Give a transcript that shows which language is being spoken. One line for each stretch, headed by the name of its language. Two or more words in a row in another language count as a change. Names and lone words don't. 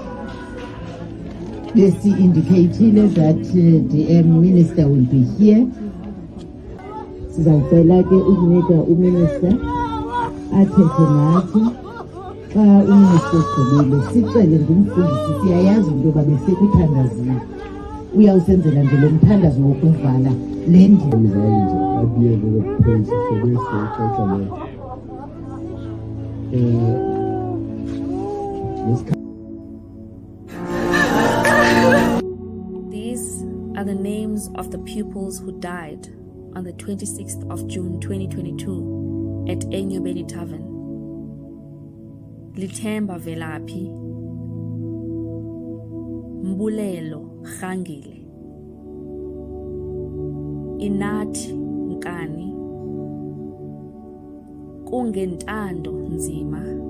English: Besi-indicatile that the minister will be here.
Xhosa: Sizawucela ke ukunika uminister athethe nathi. Xa uminister ugqibile sicele ngumfundisi, siyayazi into yoba besekuthandazile. Uyawusenzela nje lo mthandazo wokuvala le ndlela.
English: These are the names of the pupils who died on the 26th of June 2022 at Enyobeni Tavern. Lithemba Velaphi, Mbulelo Khangile, Inathi Nkani, Kungentando Nzima,